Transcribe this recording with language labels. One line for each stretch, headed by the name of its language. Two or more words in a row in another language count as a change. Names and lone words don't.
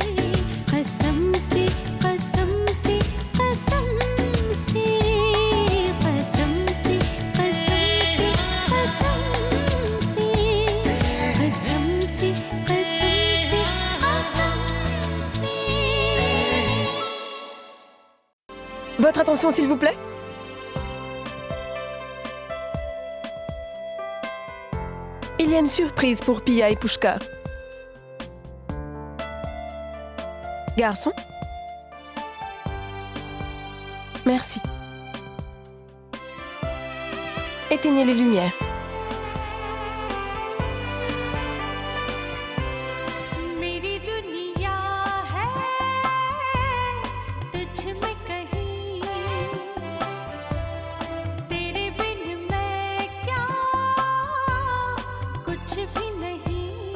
Hindi: कसम से कसम से कसम से, कसम से कसम से कसम से, कसम से कसम से कसम से।
French: Votre attention, s'il vous plaît. Il y a une surprise pour Pia et Pushkar. Garçon. Merci. Éteignez les lumières.
Hindi: मेरी दुनिया है तुझ में कहीं, तेरे बिन मैं क्या कुछ भी नहीं।